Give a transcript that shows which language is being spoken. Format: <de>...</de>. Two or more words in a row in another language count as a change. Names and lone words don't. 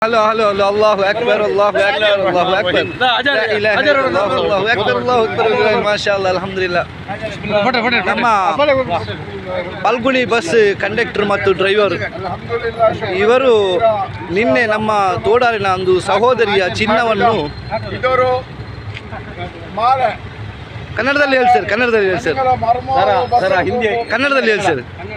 <ar>هلا هلا هلا الله اكبر الله اكبر الله اكبر لا اله الا الله الله اكبر الله اكبر ما شاء الله الحمد لله</ar> <kn>ನಮ್ಮ ಫಲ್ಗುಣಿ</kn> <en>bus conductor</en> <kn>ಮತ್ತು ಡ್ರೈವರ್ ಇವರು ನಿನ್ನೆ ನಮ್ಮ ತೋಡಾರಿನ ಒಂದು ಸಹೋದರಿಯ ಚಿನ್ನವನ್ನು ಕನ್ನಡದಲ್ಲಿ ಹೇಳಿ ಸರ್ ಕನ್ನಡದಲ್ಲಿ ಹೇಳಿ ಸರ್ ಕನ್ನಡದಲ್ಲಿ ಹೇಳಿ ಸರ್</kn>